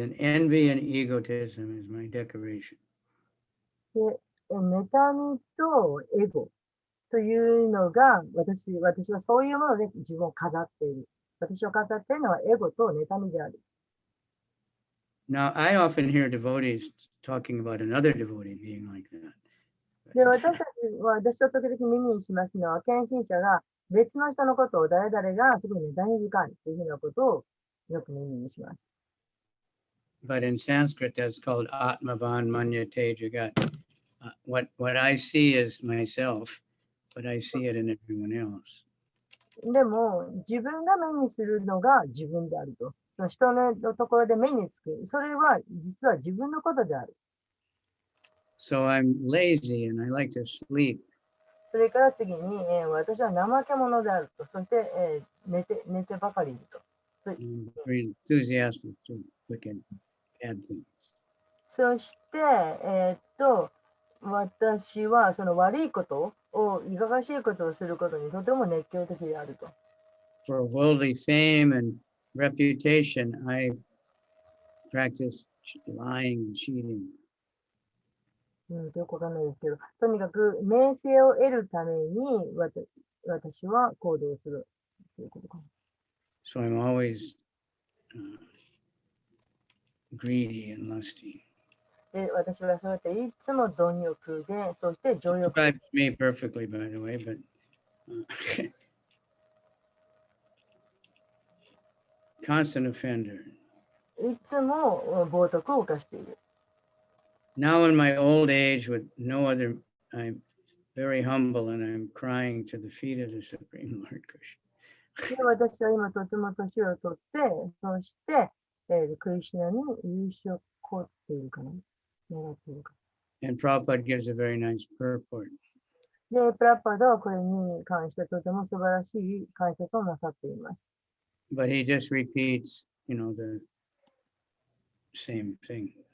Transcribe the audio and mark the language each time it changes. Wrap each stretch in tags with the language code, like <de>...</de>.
<en>And envy and egotism is my decoration.</en> <ja>で、妬みとエゴというのが私はそういうもので自分を飾っている。私を飾っているのはエゴと妬みである。</ja> <en>Now, I often hear devotees talking about another devotee being like that.</en> <ja>で、私は時々耳にしますのは、献身者が別の人のことを誰々がすごい妬み深いというふうなことをよく耳にします。</ja> <en>But in Sanskrit, that's called Atmavan Manyate Jagat. What I see is myself, but I see it in everyone else.</en> <ja>でも、自分が目にするのが自分であると。人のところで目につく。それは実は自分のことである。</ja> <en>So I'm lazy and I like to sleep.</en> <ja>それから次に、私は怠け者であると。そして、寝てばかりいると。</ja> <en>I'm very enthusiastic to look at bad things.</en> <ja>そして、私はその悪いことを、いかがわしいことをすることにとても熱狂的であると。</ja> <en>For worldly fame and reputation, I practice lying and cheating.</en> <ja>よくわかんないですけど、とにかく名声を得るために私は行動するということかな。</ja> <en>So I'm always greedy and lusty.</en> <ja>で、私はそうやっていつも貪欲で、そして情欲。</ja> <en>Describes me perfectly, by the way, but constant offender.</en> <ja>いつも冒涜を犯している。</ja> <en>Now in my old age with no other, I'm very humble and I'm crying to the feet of the Supreme Lord Krishna.</en> <ja>で、私は今とても年を取って、そして、クリシュナに優勝をこっているかな。願っているか。</ja> <en>And Prabhupada gives a very nice purport.</en> <ja>で、プラッパードはこれに関してとても素晴らしい解説をなさっています。</ja> <en>But he just repeats, the same thing.</en>